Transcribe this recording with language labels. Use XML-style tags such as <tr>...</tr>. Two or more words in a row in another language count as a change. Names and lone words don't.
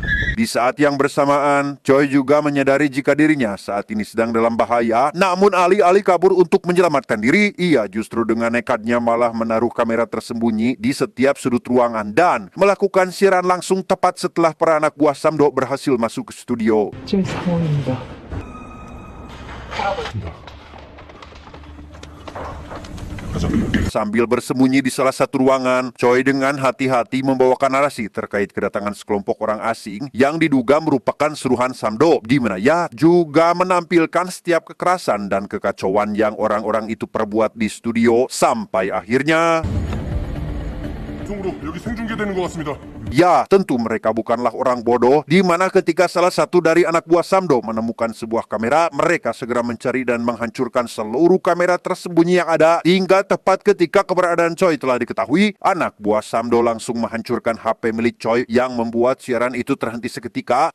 <id>Di saat yang bersamaan, Choi juga menyadari jika dirinya saat ini sedang dalam bahaya. Namun alih-alih kabur untuk menyelamatkan diri, ia justru dengan nekatnya malah menaruh kamera tersembunyi di setiap sudut ruangan dan melakukan siaran langsung tepat setelah para anak buah Samdo berhasil masuk ke studio.</id> <ko>제 상황입니다.</ko> <id>Sambil bersembunyi di salah satu ruangan, Choi dengan hati-hati membawakan narasi terkait kedatangan sekelompok orang asing yang diduga merupakan suruhan Samdo, di mana ia juga menampilkan setiap kekerasan dan kekacauan yang orang-orang itu perbuat di studio sampai akhirnya</id> <ko>방송으로 여기 생중계되는 것 같습니다.</ko> <id>ya, tentu mereka bukanlah orang bodoh, di mana ketika salah satu dari anak buah Samdo menemukan sebuah kamera, mereka segera mencari dan menghancurkan seluruh kamera tersembunyi yang ada, hingga tepat ketika keberadaan Choi telah diketahui, anak buah Samdo langsung menghancurkan HP milik Choi yang membuat siaran itu terhenti seketika.</id>